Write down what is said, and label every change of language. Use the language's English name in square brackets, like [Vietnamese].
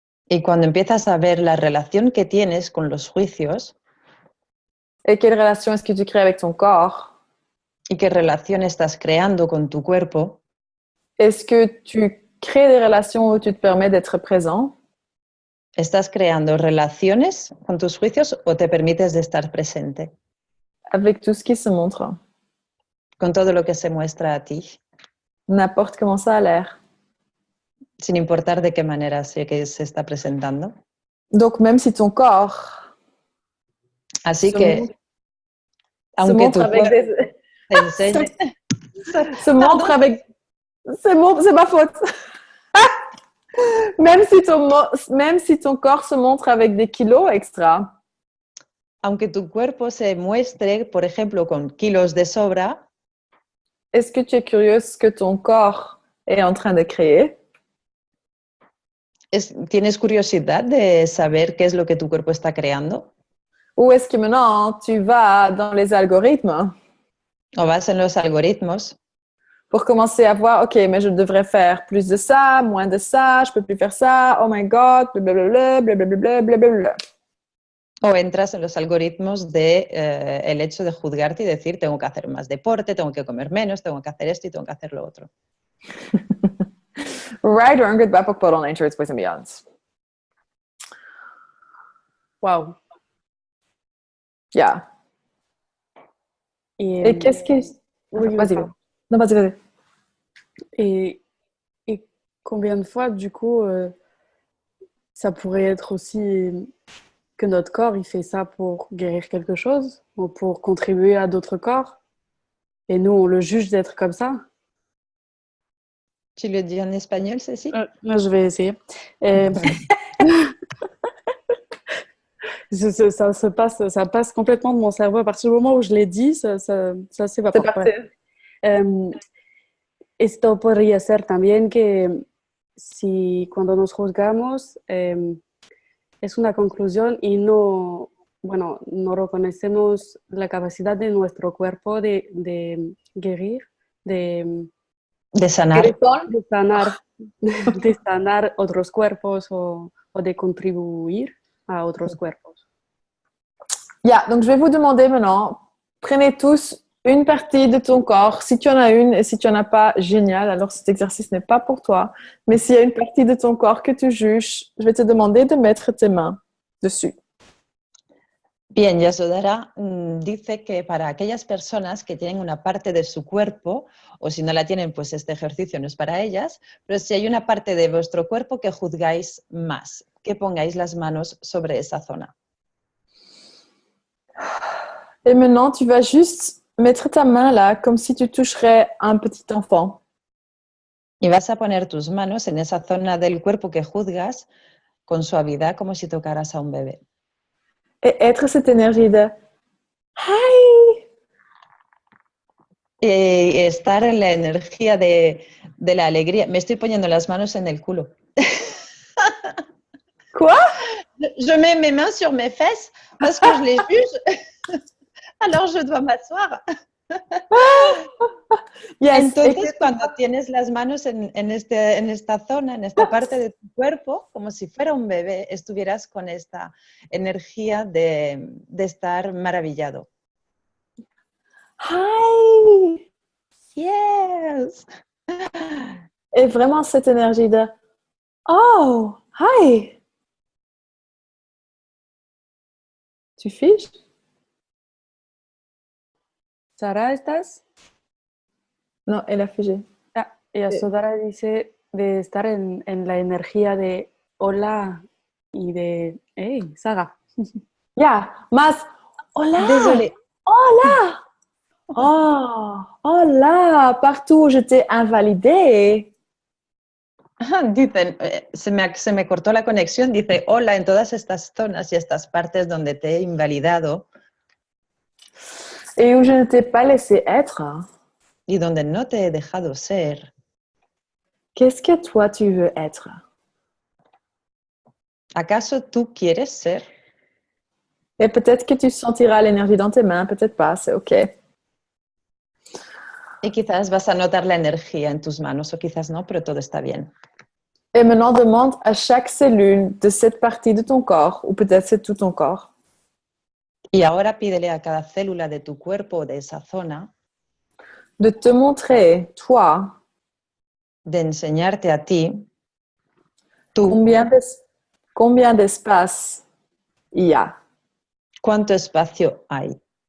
[Spanish] Y cuando empiezas a ver la relación que tienes con los juicios [French] et quelle relation est-ce que tu crées avec ton corps, [Spanish] y qué relación estás creando con tu cuerpo, [French] est-ce que tu crées des relations où tu te permets d'être présent? [Spanish] ¿estás creando relaciones con tus juicios o te permites de estar presente [French] Avec tout ce qui se montre, [Spanish] con todo lo que se muestra a ti, [French] n'importe comment ça a l'air. [Spanish] sin importar de qué manera que se está presentando? [French] Donc, même si ton corps [Spanish] Así [French] se [Spanish] que, [French] montre, [Spanish] aunque tu [French] avec [Spanish] cuerpo te enseñe... [French] se montre avec... C'est bon, c'est ma faute. Même si ton corps se montre avec des kilos extra, [Spanish] Aunque tu cuerpo se muestre, por ejemplo, con kilos de sobra, [French] est-ce que tu es curieuse ce que ton corps est en train de créer? [Spanish] ¿tienes curiosidad de saber qué es lo que tu cuerpo está creando? [French] Ou est-ce que maintenant tu vas dans les algorithmes [Spanish] ¿O vas en los algoritmos [French] pour commencer à voir, OK, mais je devrais faire plus de ça, moins de ça, je peux plus faire ça, [English] oh my God, [French] blablabla, blablabla, blablabla. [Spanish] o entras en los algoritmos de el hecho de juzgarte y decir tengo que hacer más deporte, tengo que comer menos, tengo que hacer esto y tengo que hacer lo otro? Right or good, bad, book, bottle, nature, it's boys and beyonds. [English] Wow. [French] Yeah. Et qu'est-ce que... Oui, Vas-y, pardon. non, vas-y. Et combien de fois, du coup, ça pourrait être aussi que notre corps, il fait ça pour guérir quelque chose ou pour contribuer à d'autres corps et nous, on le juge d'être comme ça? Tu le dis en espagnol, Cécile? Je vais essayer. Ça passe complètement de mon cerveau. À partir du moment où je l'ai dit, ça s'évapore. C'est parti. [Spanish] Esto podría ser también que si cuando nos juzgamos es una conclusión y no reconocemos la capacidad de nuestro cuerpo de [French] guérir, [Spanish] de sanar. De sanar otros cuerpos o de contribuir a otros cuerpos. [French] Yeah, donc je vais vous demander maintenant, prenez tous une partie de ton corps, si tu en as une et si tu en as pas, génial, alors cet exercice n'est pas pour toi, mais s'il y a une partie de ton corps que tu juges, je vais te demander de mettre tes mains dessus. [Spanish] Bien, Yasodhara dice que para aquellas personas que tienen una parte de su cuerpo, o si no la tienen, pues este ejercicio no es para ellas, pero si hay una parte de vuestro cuerpo que juzgáis más, que pongáis las manos sobre esa zona. [French] Et maintenant, tu vas juste mettre ta main là, comme si tu toucherais un petit enfant. [Spanish] Y vas a poner tus manos en esa zona del cuerpo que juzgas con suavidad, como si tocaras a un bebé. [French] Et être cette énergie de hi. [Spanish] Y estar en la energía de la alegría. Me estoy poniendo las manos en el culo. [French] Quoi? Je mets mes mains sur mes fesses parce que je les juge. Alors je dois m'asseoir. [English] Yes. [Spanish] Entonces, cuando tienes las manos en esta zona, en esta parte de tu cuerpo, como si fuera un bebé, estuvieras con esta energía de estar maravillado. [English] Hi. Yes. [French] Et vraiment cette énergie de oh, hi. Tu fiches? [Spanish] Sara, ¿estás? [French] Non, elle a figé. [Spanish] Ah, y Sodara dice de estar en la energía de hola y de hey, Sara. Yeah, más hola. [French] Désolée. [Spanish] Hola. Oh, hola. [French] Partout où j'étais invalidée. [Spanish] Dicen, se me cortó la conexión, dice, hola, en todas estas zonas y estas partes donde te he invalidado. [French] Et où je ne t'ai pas laissé être. [Spanish] Y donde no te he dejado ser. [French] Qu'est-ce que toi tu veux être? [Spanish] ¿Acaso tú quieres ser? [French] Et peut-être que tu sentiras l'énergie dans tes mains, peut-être pas, c'est OK. [Spanish] Y quizás vas a notar la energía en tus manos, o quizás no, pero todo está bien. [French] Et maintenant, demande à chaque cellule de cette partie de ton corps, ou peut-être c'est tout ton corps, [Spanish] Y ahora pídele a cada célula de tu cuerpo, de esa zona, [French] de te montrer, toi, [Spanish] de enseñarte a ti, tú, [French] combien d'espace il y a [Spanish] cuánto espacio hay